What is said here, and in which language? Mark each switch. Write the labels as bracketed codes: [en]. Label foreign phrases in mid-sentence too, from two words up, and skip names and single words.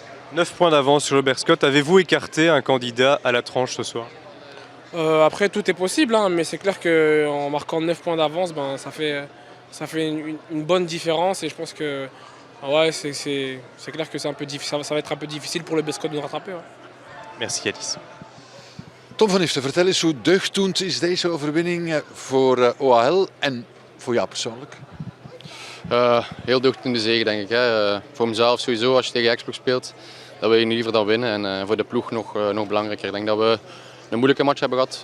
[fr] 9 points d'avance sur le Beerschot. Avez-vous écarté un candidat à la tranche ce soir? Après, tout est possible, hein, mais c'est clair qu'en marquant 9 points d'avance, ça fait une bonne différence. Et je pense que ouais, c'est clair que c'est un peu ça va être un peu difficile pour le Beerschot de nous rattraper. Ouais. Merci Yanis. [nl] Tom van Iften, vertel eens hoe deugddoend is deze overwinning voor OHL en voor jou persoonlijk? Heel deugddoende zege denk ik. Hè. Voor mezelf sowieso als je tegen Explog speelt, dat wil je liever dan winnen. En voor de ploeg nog belangrijker. Ik denk dat we een moeilijke match hebben gehad.